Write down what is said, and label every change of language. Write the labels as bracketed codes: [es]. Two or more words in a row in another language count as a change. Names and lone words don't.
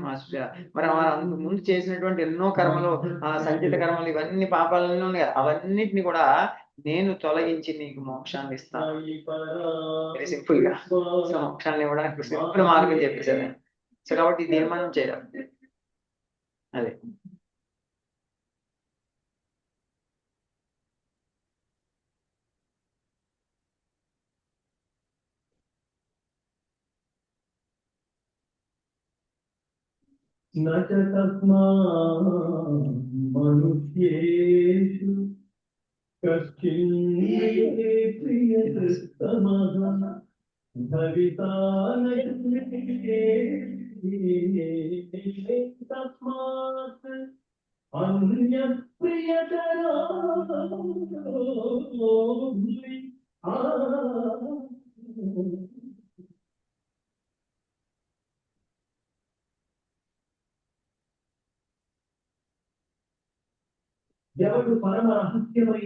[te] మరి అందుకు ముందు చేసినటువంటి ఎన్నో కర్మలు, సంచిత కర్మలు, ఇవన్నీ పాపాలన్నీ ఉన్నాయి, అవన్నిటిని కూడా నేను తొలగించి నీకు మోక్షాన్ని ఇస్తాను. [en] very simple [te] గా. సో మోక్షాన్ని ఇవ్వడానికి సింపుల్ మార్గం చెప్పేసాను. సో కాబట్టి దీన్ని మనం చేయాలి. అదే [sa] न च तस्मात् मनुष्येषु कश्चित् प्रियतमः भविता न तस्मात् अन्यप्रियतरो [te] ఎవడు పరమ రహస్యమైన